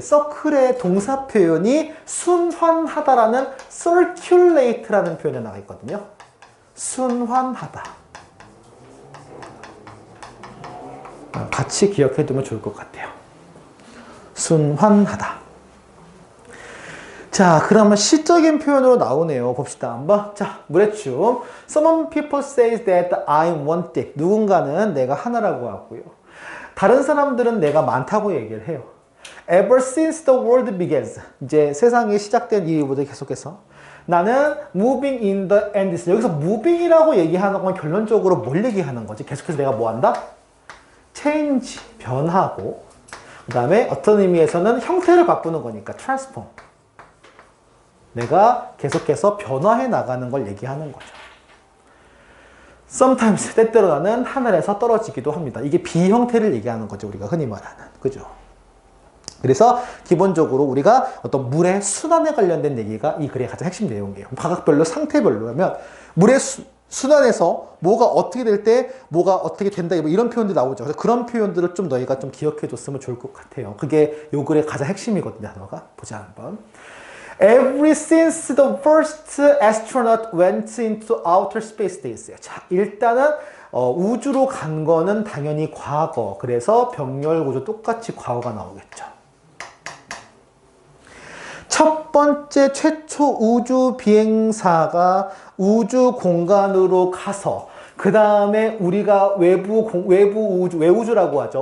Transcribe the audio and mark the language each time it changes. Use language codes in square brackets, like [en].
[ko] 서클의 동사 표현이 순환하다라는 circulate라는 표현에 나와 있거든요. 순환하다. 같이 기억해두면 좋을 것 같아요. 순환하다. 자, 그러면 시적인 표현으로 나오네요. 봅시다. 한번. 자, 물의 춤. [en] Some people say that I'm one thing. [ko] 누군가는 내가 하나라고 하고요. 다른 사람들은 내가 많다고 얘기를 해요. [en] Ever since the world begins. [ko] 이제 세상이 시작된 이후부터 계속해서 나는 [en] moving in the endless. [ko] 여기서 moving이라고 얘기하는 건 결론적으로 뭘 얘기하는 거지? 계속해서 내가 뭐 한다? change, 변하고, 그 다음에 어떤 의미에서는 형태를 바꾸는 거니까 transform. 내가 계속해서 변화해 나가는 걸 얘기하는 거죠. Sometimes, 때때로 나는 하늘에서 떨어지기도 합니다. 이게 비형태를 얘기하는 거죠. 우리가 흔히 말하는. 그죠? 그래서 기본적으로 우리가 어떤 물의 순환에 관련된 얘기가 이 글의 가장 핵심 내용이에요. 가각별로, 상태별로 하면 물의 순환에서 뭐가 어떻게 될 때 뭐가 어떻게 된다 이런 표현들이 나오죠. 그래서 그런 표현들을 좀 너희가 좀 기억해 줬으면 좋을 것 같아요. 그게 요 글의 가장 핵심이거든요. 단어가. 보자 한번. [en] Ever since the first astronaut went into outer space [ko] 돼 있어요. 자, 일단은 우주로 간 거는 당연히 과거. 그래서 병렬구조 똑같이 과거가 나오겠죠. 첫 번째 최초 우주 비행사가 우주 공간으로 가서 그 다음에 우리가 외우주라고 하죠.